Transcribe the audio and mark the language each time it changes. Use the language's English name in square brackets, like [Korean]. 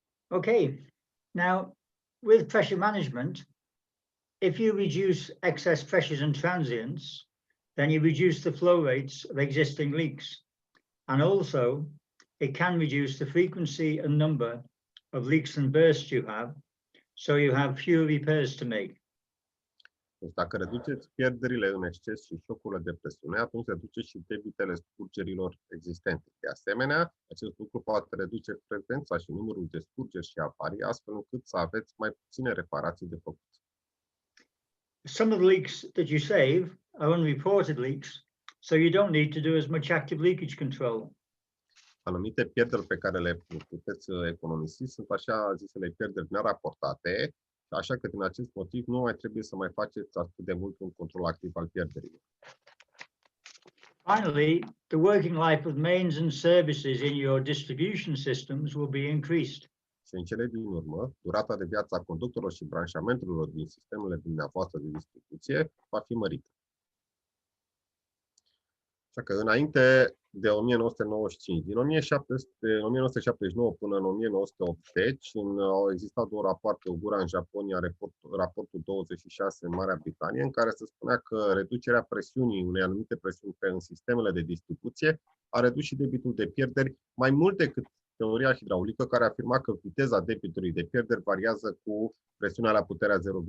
[English] Okay, now with pressure management, if you reduce excess pressures and transients, then you reduce the flow rates of existing leaks. And also, it can reduce the frequency and number of leaks and bursts you have, so you have fewer repairs to make. [Romanian] Deci dacă reduceți pierderile în exces și șocurile de presiune, atunci reduceți și debitele scurgerilor existente. De asemenea, acest lucru poate reduce frecvența și numărul de scurgeri și avarii, astfel încât să aveți mai puține reparații de făcut. [English] Some of the leaks that you save are unreported leaks, so you don't need to do as much active leakage control. [Romanian] Anumite pierderi pe care le puteți economisi sunt așa zisele pierderi neraportate, așa că din acest motiv nu mai trebuie să mai faceți atât de mult un control activ al pierderilor. [English] Finally, the working life of mains and services in your distribution systems will be increased. [Romanian] Și în cele din urmă, durata de viață a conductorilor și branșamentelor din sistemele dumneavoastră de distribuție va fi mărită. Așa că înainte de 1995, din 1979 până în 1980, au existat două rapoarte Ogura în Japonia, raportul 26 în Marea Britanie, în care se spunea că reducerea presiunii, unei anumite presiuni în sistemele de distribuție, a redus și debitul de pierderi mai mult decât teoria hidraulică, care afirma că viteza debitului de pierderi variază cu presiunea la puterea 0,5.